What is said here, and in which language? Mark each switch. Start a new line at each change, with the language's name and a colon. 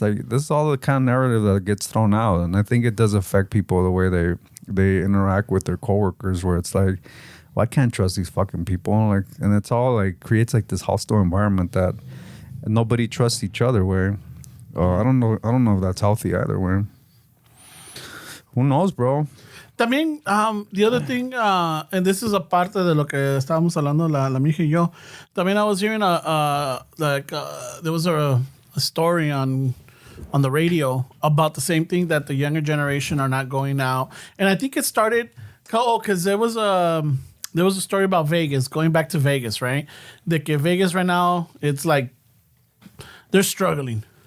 English: Like, this is all the kind of narrative that gets thrown out, and I think it does affect people the way they interact with their coworkers, where it's like, well, I can't trust these fucking people. Like, and it's all like creates like this hostile environment that nobody trusts each other. Where I don't know if that's healthy either. Where who knows, bro?
Spanish: También,
English: the other thing, and this is a
Spanish: parte de lo que estábamos hablando la mija y yo. También
English: I was hearing there was a story on the radio about the same thing, that the younger generation are not going out, and I think it started because there was a story about Vegas, going back to Vegas, right? That Vegas right now, it's like they're struggling.